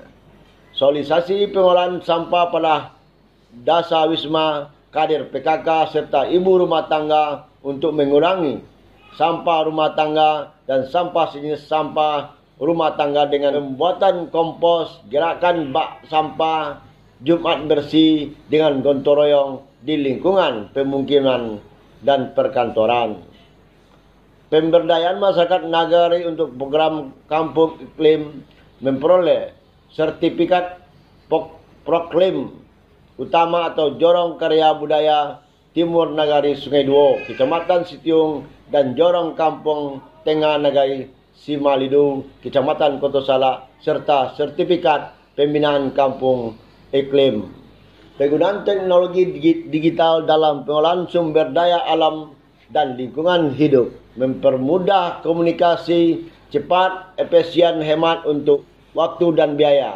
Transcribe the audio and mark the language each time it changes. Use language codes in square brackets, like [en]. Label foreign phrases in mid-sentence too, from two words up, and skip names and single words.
[id] Sosialisasi pengolahan sampah pada Dasa Wisma, Kader PKK serta ibu rumah tangga untuk mengurangi sampah rumah tangga dan sampah sejenis sampah rumah tangga dengan pembuatan kompos, gerakan bak sampah, Jumat bersih dengan gotong royong di lingkungan pemukiman dan perkantoran. pemberdayaan masyarakat nagari untuk program kampung iklim memperoleh sertifikat proklaim utama atau jorong karya budaya Timur Nagari Sungai Duo, Kecamatan Sitiung, dan jorong kampung Tengah Nagari Simalidu, Kecamatan Kotosala, serta sertifikat pembinaan kampung iklim. Penggunaan teknologi digital dalam pengolahan sumber daya alam dan lingkungan hidup mempermudah komunikasi cepat, efisien, hemat untuk waktu dan biaya.